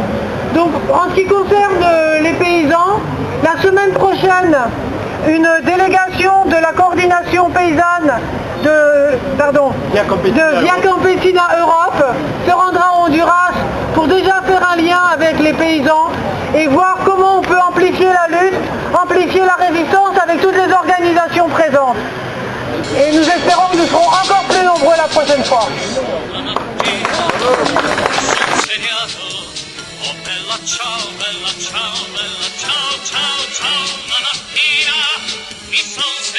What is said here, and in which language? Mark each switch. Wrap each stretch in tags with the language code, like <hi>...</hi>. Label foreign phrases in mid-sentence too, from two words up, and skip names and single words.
<fr>Donc en ce qui concerne les paysans, la semaine prochaine, une délégation de la coordination paysanne de Via Campesina Europe se rendra au Honduras pour déjà faire un lien avec les paysans et voir comment on peut amplifier la lutte, amplifier la résistance avec toutes les organisations présentes. Et nous espérons que nous serons encore plus nombreux la prochaine fois.</fr> <it>Ciao, bella ciao, ciao, ciao, una mattina mi son</it>